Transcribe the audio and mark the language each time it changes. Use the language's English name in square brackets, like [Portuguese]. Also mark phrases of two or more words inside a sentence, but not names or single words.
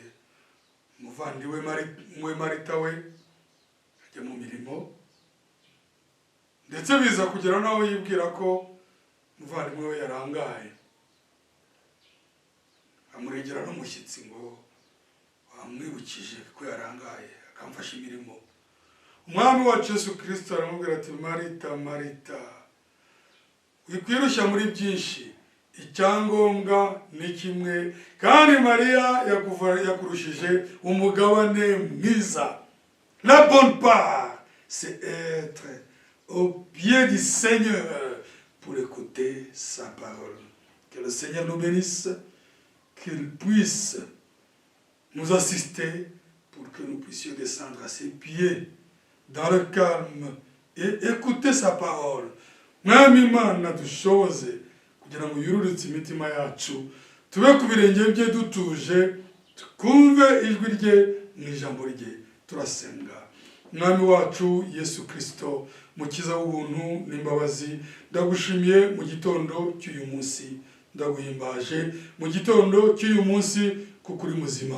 [Kinyarwanda] Umuvandimwe Marita we ajya mu mirimo, ndetse biza kugera nawe yibwira ko umuvandimwe we yarangaye, amuregera n'umushyitsi ngo wamwibukije ko yarangaye akamfasha imirimo. Umwami wacu Yesu Kristo aramubwira ati, Marita, Marita, wikwirushya muri byinshi, icyangombwa ni kimwe, kandi Mariya yakurushije umugabane mwiza. [French] La bonne part, c'est être au pied du Seigneur pour écouter sa parole. Que le Seigneur nous bénisse, qu'il puisse nous assister pour que nous puissions descendre à ses pieds dans le calme et écouter sa parole. [Kinyarwanda] Mwami Imana dushoboze kugira ngo yururutse imitima yacu, tube ku birenge bye dutuje, twumve ijwi rye mu ijambo rye. Turasenga. Mwami wacu Yesu Kristo, mukiza w'ubuntu n'imbabazi, ndagushimiye mu gitondo cy'uyu munsi, ndaguhimbaje mu gitondo cy'uyu munsi kuko uri muzima.